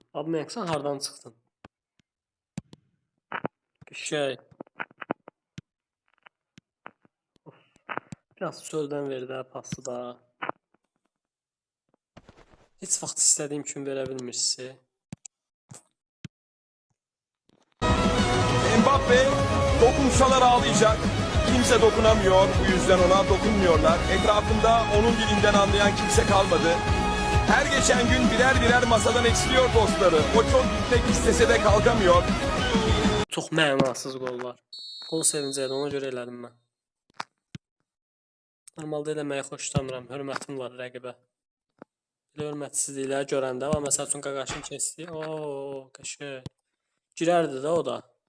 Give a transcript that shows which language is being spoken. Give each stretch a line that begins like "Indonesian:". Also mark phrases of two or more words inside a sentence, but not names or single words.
Azerbaijani: Abi sən hardan çıxdın? Şey. Biraz çöldən verdi hə pası da. Heç vaxt istədiyim kimi verə bilmirsə.
Turkish: Mbappe dokunsalar ağlayacak. Kimse dokunamıyor. Bu yüzden ona dokunmuyorlar. Etrafında onun dilinden anlayan kimse kalmadı. Her geçen gün birer birer masadan eksiliyor dostları. O çok gitmek istese de kalkamıyor.
Azerbaijani: Çox mənasız qollar. Qol sevincəydi, ona görə elədim mən. Normalda eləməyi xoşlamıram, hörmətim var rəqibə. Belə hörmətsizlikləri görəndə, amma məsəl üçün qaqaşın keçdi. Ooo, qəşəng. Girərdi də o da.